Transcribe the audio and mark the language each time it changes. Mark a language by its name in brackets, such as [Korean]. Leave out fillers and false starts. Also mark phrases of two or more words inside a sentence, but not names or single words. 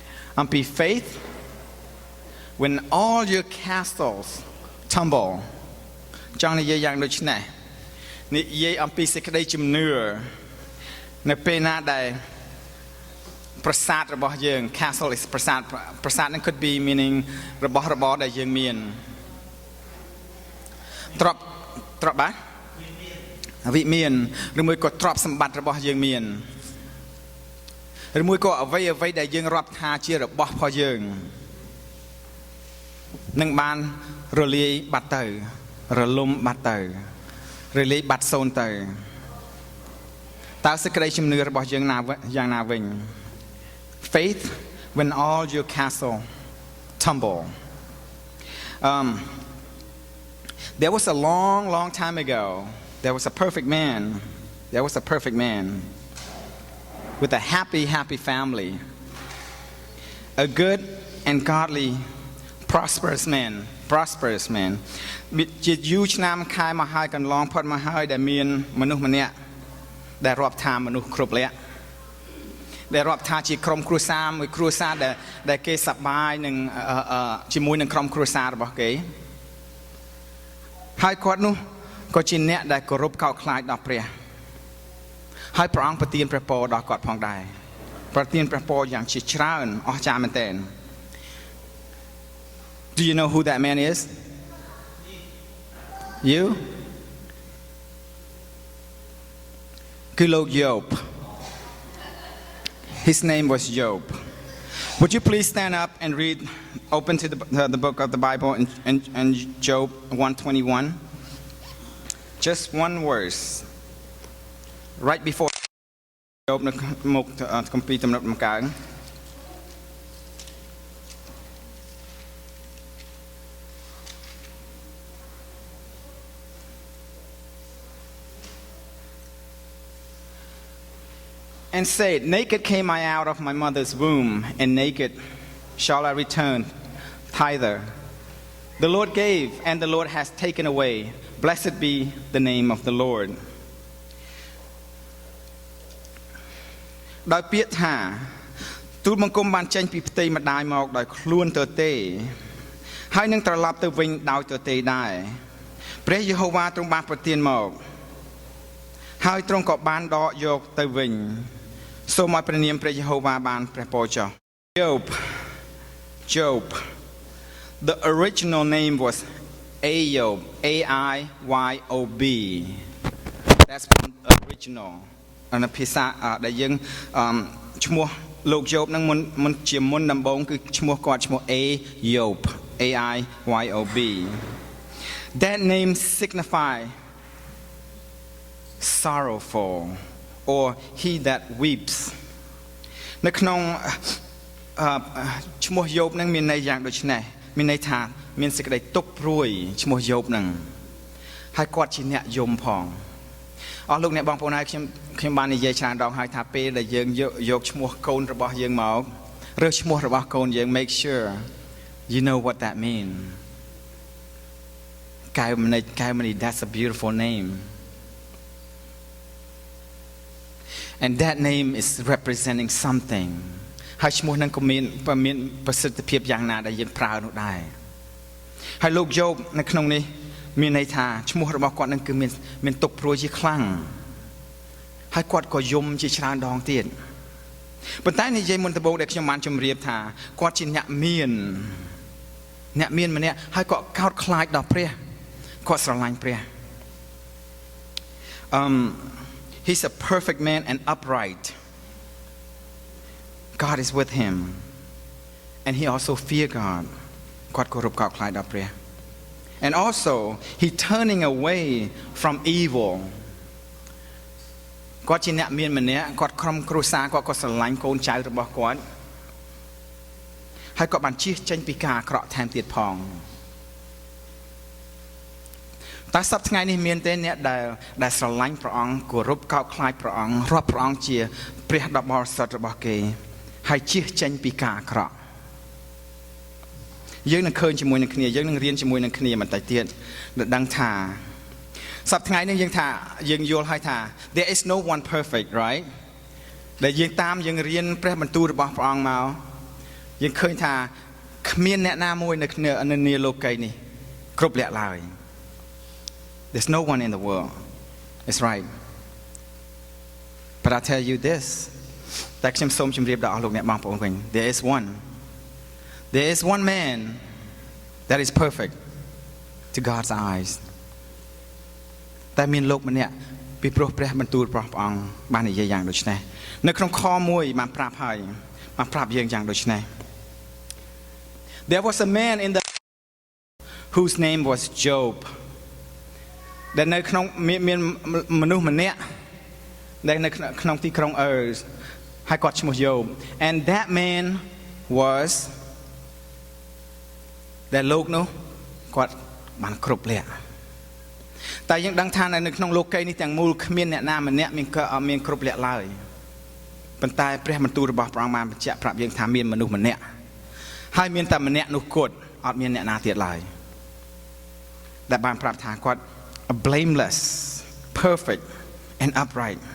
[English] Be faith when all your castles tumble. Trong này dạy dạng [Khmer] ដូចនេះនិយាយអំពីសេចក្តីជំនឿនៅពេលណាដែលប្រាសាទរបស់យើង [English] castle is [Khmer] ប្រាសាទនឹង [English] could be meaning [Khmer] របស់របរដែលយើងមាន ទ្រព្យបាទវិមានឬមួយក៏ទ្រព្យសម្បត្តិរបស់យើងមានឬមួយក៏អ្វីដែលយើងរាប់ថាជារបស់របស់យើង នឹងបានរលាយបាត់ទៅរលំបាត់ទៅរលាយបាត់សូន្យទៅតើសេចក្តីជំនឿរបស់យើងយ៉ាងណាវិញ [English] faith when all your castle tumble there was a long time ago there was a perfect man with a happy family a good and godly prosperous man [Khmer] ជាយូរឆ្នាំខែមកហើយកន្លងផុតមកហើយដែលមានមនុស្សម្នាក់ដែលរាប់ថាមនុស្សគ្រប់លក្ខដែលរាប់ថាជាក្រុមគ្រួសារមួយគ្រួសារដែលគេសប្បាយនឹងជាមួយនឹងក្រុមគ្រួសាររបស់គេ ហើយគាត់នោះក៏ជាអ្នកដែលគោរពកោតខ្លាចដល់ព្រះហើយព្រះអង្គប្រទានព្រះពរដល់គាត់ផងដែរប្រទានព្រះពរយ៉ាងជាច្រើនអស្ចារ្យមែនទែន [English] Do you know who that man is? You? [Khmer] គឺលោកយោប [English] His name was Job. Would you please stand up and read, open to the book of the Bible in Job 1:21? Just one verse. Right before Job [Khmer] នៅមុខគម្ពីរទំនុកដំកើង [English] And said, naked came I out of my mother's womb, and naked shall I return thither. The Lord gave, and the Lord has taken away. Blessed be the name of the Lord. [Khmer] ដោយពាក្យថាទូលបង្គំបានចេញពីផ្ទៃម្ដាយមកដោយខ្លួនទទេហើយនឹងត្រឡប់ទៅវិញដោយទទេដែរព្រះយេហូវ៉ាទ្រង់បានប្រទានមកហើយទ្រង់ក៏បានដកយកទៅវិញសូមឲ្យព្រះនាមព្រះយេហូវ៉ាបានព្រះពរចុះ [English] Job the original name was Ayob AIYOB that's original [Khmer] អាភាសាដែលយើងឈ្មោះលោកយោបនឹងមុនជាមុនដំបូងគឺឈ្មោះគាត់ឈ្មោះ [English] Ayob AIYOB that name signify sorrowful or he that weeps [Khmer] នៅក្នុងឈ្មោះយោបនឹងមានន័យយ៉ាងដូចនេះមានន័យថាមានសេចក្តីទុក្ខព្រួយឈ្មោះយោបនឹងហើយគាត់ជាអ្នកយំផងអស់លោកអ្នកបងប្អូនហើយខ្ញុំបាននិយាយច្រើនដងហើយថាពេលដែលយើងយកឈ្មោះកូនរបស់យើងមករើសឈ្មោះរបស់កូនយើង [English] make sure you know what that mean កែវមនី that's a beautiful name and that name is representing something [Khmer] ហើយឈ្មោះនឹងក៏មានប្រសិទ្ធ ភាពយ៉ាងណាដែលយើងប្រើនោះដែរហើយលោកយោបនៅក្នុងនេះមានន័យថាឈ្មោះរបស់គាត់នឹងគឺមានទុក្ខព្រួយជាខ្លាំងហើយគាត់ក៏យំជាច្រើនដងទៀតប៉ុន្តែនិយាយមុនដំបូងដែលខ្ញុំបានជម្រាបថាគាត់ជាអ្នកមានម្នាក់ហើយក៏កោតខ្លាចដល់ព្រះគាត់ស្រឡាញ់ព្រះ [English] He's a perfect man and upright. God is with him. And he also fear God. And also, he turning away from evil. [Khmer] គាត់ជាអ្នកមានម្នាក់គាត់ក្រុមគ្រួសារគាត់ក៏ស្រឡាញ់កូនចៅរបស់គាត់ហើយគាត់បានជៀសចេញពីការអាក្រក់ថែមទៀតផងតើសប្តាហ៍ថ្ងៃនេះមានទេអ្នកដែលស្រឡាញ់ព្រះអង្គគោរពកោតខ្លាចព្រះអង្គរាប់ព្រះអង្គជាព្រះដ៏បរិសុទ្ធរបស់គេហើយជៀសចេញពីការអាក្រក់ យើងនឹងឃើញជាមួយនឹងគ្នាយើងនឹងរៀនជាមួយនឹងគ្នាបន្តិចទៀតដែលដឹងថាសប្តាហ៍ថ្ងៃនេះយើងយល់ហើយថា [English] there is no one perfect right [Khmer] ដែលយើងរៀនព្រះបន្ទូលរបស់ព្រះអង្គមកយើងឃើញថាគ្មាន អ្នកណាមួយនៅនាលោកីនេះគ្រប់លក្ខឡើយ [English] There's no one in the world it's right but I tell you this តែ [Khmer] ខ្ញុំសូមជម្រាបដល់អស់លោកអ្នកបងប្អូនវិញ [English] there is one man that is perfect to God's eyes [Khmer] តែមាន លោកម្នាក់ពីព្រោះព្រះបន្ទូលព្រះអង្គបាននិយាយយ៉ាងដូចនេះនៅក្នុងខ1បានប្រាប់ហើយបានប្រាប់យើងយ៉ាងដូចនេះ [English] There was a man in the whose name was Job [Khmer] ដែលនៅក្នុងមានមនុស្សម្នាក់ដែលនៅក្នុងទីក្រុងអឺហើយគាត់ឈ្មោះ Job [English] and that man was [Khmer] ដែលលោកនោះគាត់បានគ្រប់លក្ខតែយើងដឹងថានៅក្នុងលោកីនេះទាំងមូលគ្មានអ្នកណាម្នាក់មានគ្រប់លក្ខឡើយប៉ុន្តែព្រះបន្ទូលរបស់ព្រះអង្គបានបញ្ជាក់ប្រាប់យើងថាមានមនុស្សម្នាក់ហើយមានតែម្នាក់នោះគត់អត់មានអ្នកណាទៀតឡើយដែលបានប្រាប់ថាគាត់ [English] blameless perfect and upright